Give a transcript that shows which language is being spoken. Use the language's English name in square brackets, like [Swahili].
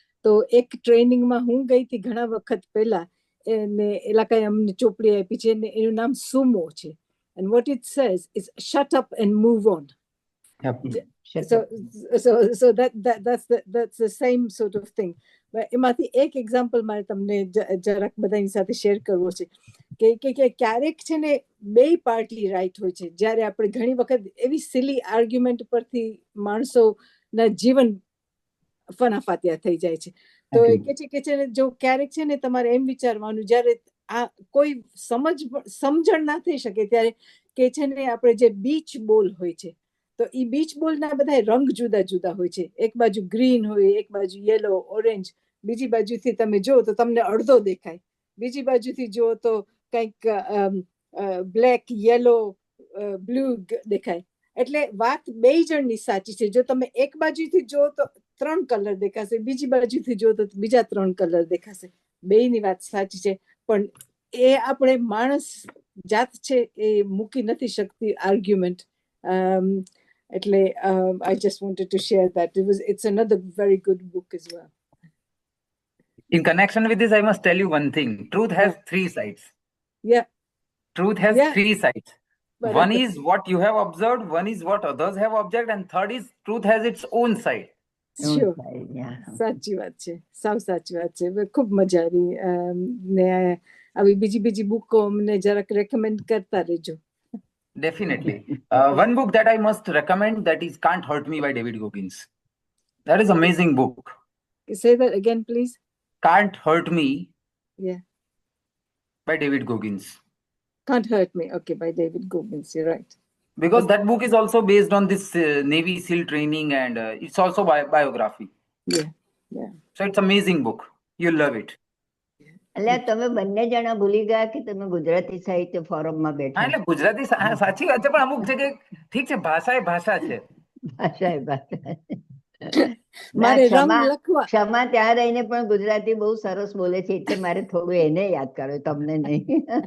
[Gujarati] તો એક ટ્રેનિંગમાં હું ગઈ હતી ઘણા વખત પહેલા, એને એલા કઈ અમને ચોપડી આપી છે ને એનું નામ સુમો છે. [English] And what it says is shut up and move on. Yep. So that's the same sort of thing. [Gujarati] એમાંથી એક એક્ઝામ્પલ મારે તમને જરાક બધાની સાથે શેર કરવો છે કે ક્યારેક છે ને બે પાર્ટી રાઈટ હોય છે. જ્યારે આપણે ઘણી વખત એવી સિલી આર્ગ્યુમેન્ટ પરથી માણસોના જીવન ફનાફાત્યા થઈ જાય છે. તો એ કે છે ને જો ક્યારેક છે ને તમારે એમ વિચારવાનું, જ્યારે આ કોઈ સમજણ ના થઈ શકે ત્યારે કે છે ને આપણે જે બીચ બોલ હોય છે, તો એ બીચ બોલના બધા રંગ જુદા જુદા હોય છે. એક બાજુ ગ્રીન હોય, એક બાજુ યેલો, ઓરેન્જ, બીજી બાજુથી તમે જો તો તમને અડધો દેખાય, બીજી બાજુથી જો તો કંઈક બ્લેક, યેલો, બ્લુ દેખાય. એટલે વાત બે જણની સાચી છે. જો તમે એક બાજુથી જો તો 3 કલર દેખાશે, બીજી બાજુથી જો તો બીજા 3 કલર દેખાશે. બેયની વાત સાચી છે, પણ એ આપણે માણસ જાત છે એ મૂકી નથી શકતી આર્ગ્યુમેન્ટ. એટલે [English] I just wanted to share that. It's another very good book as well. In connection with this, I must tell you one thing. Truth has 3 sides. Yeah. Truth has 3 sides. [Gujarati] બરાબર. [English] One is what you have observed, one is what others have observed, and third is truth has its own side. Sure. Yeah. [Gujarati] સાચી વાત છે, સાવ સાચી વાત છે. ખૂબ મજા આવી. ને આવી બીજી બુકો અમને જરાક રેકમેન્ડ કરતા રહેજો. [English] Definitely. One book that I must recommend, that is Can't Hurt Me by David Goggins. That is amazing book. Say that again, please. Can't Hurt Me. Yeah. By David Goggins. Can't Hurt Me. Okay, by David Goggins. You're right. Because that book is also based on this Navy SEAL training, and it's also biography. Yeah. Yeah. So it's amazing book. You'll love it. [Gujarati] એટલે તમે બંને જણા ભૂલી ગયા કે તમે ગુજરાતી સાહિત્ય ફોરમમાં બેઠા. એટલે ગુજરાતી સાચી વાત છે, પણ અમુક જગ્યાએ ઠીક છે, ભાષા એ ભાષા છે. ભાષા એ ભાષા. મારે રંગ લખવા. ક્ષમા ત્યાં રહીને પણ ગુજરાતી બહુ સરસ બોલે છે, એટલે મારે થોડું એને યાદ કરો, તમને નહીં.